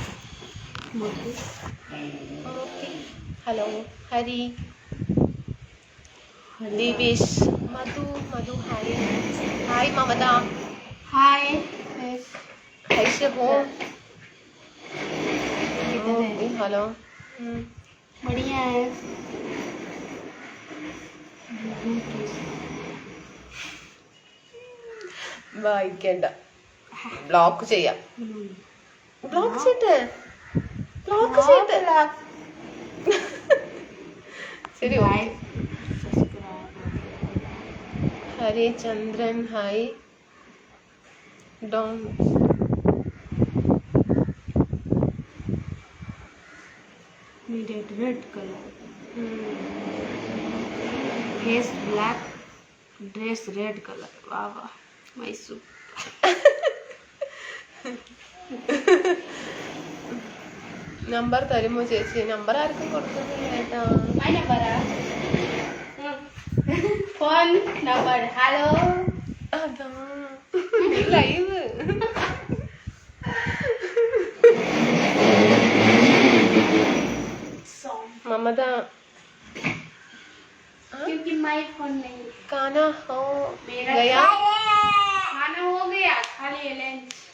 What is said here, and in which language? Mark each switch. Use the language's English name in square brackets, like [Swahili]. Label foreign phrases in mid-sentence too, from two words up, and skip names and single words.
[Malayalam] ഹലോ ഹരി. ദിവിഷ്. മധു ഹായ്. മമത ഹായ്. ഹൈഷബോ. ഹലോ. [Hindi] बढ़िया है. [Malayalam] വായിക്കണ്ട, ബ്ലോക്ക് ചെയ്യാം. ബ്ലോക്ക് ചെയ്തിട്ട് ശരി. ഹരിചന്ദ്രൻ ഹായ്. ഡോൺ [English] needed red color. Face black, dress red color. Wow, my soup. [Malayalam] നമ്പർ തരുമോ ചേച്ചി? നമ്പർ ആർക്കും കൊടുക്കുന്നില്ല കേട്ടോ. [English] phone number. [Malayalam] ഹലോ, അതാ ലൈവ്. [Hindi] ममता क्योंकि [English] my phone [Hindi] नहीं. खाना हो मेरा गया? खाना हो गया, खा लिया लंच.